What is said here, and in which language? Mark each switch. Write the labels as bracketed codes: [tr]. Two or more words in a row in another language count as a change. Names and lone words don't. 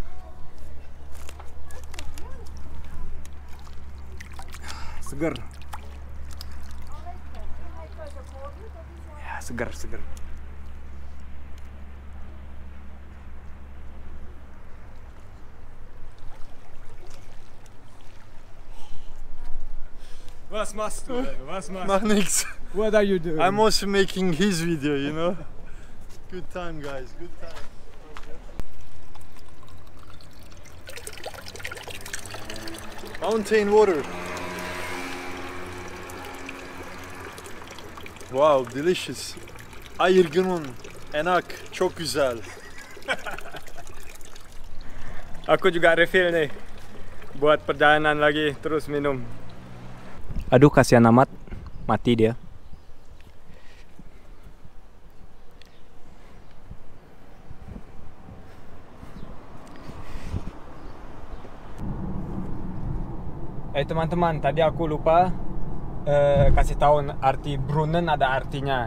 [id] Seger. Ya, seger. [de] Was machst du? Mach nichts. [en] What are you doing? I'm also making his video, you know. Good time, guys. Good time. Mountain water. Wow, delicious. [tr] Ayırgının, anak, çok güzel. [id] Aku juga refill nih. Buat perjalanan lagi, terus minum. Aduh, kasihan amat. Mati dia. Teman-teman, tadi aku lupa kasih tahu arti Brunnen, ada artinya.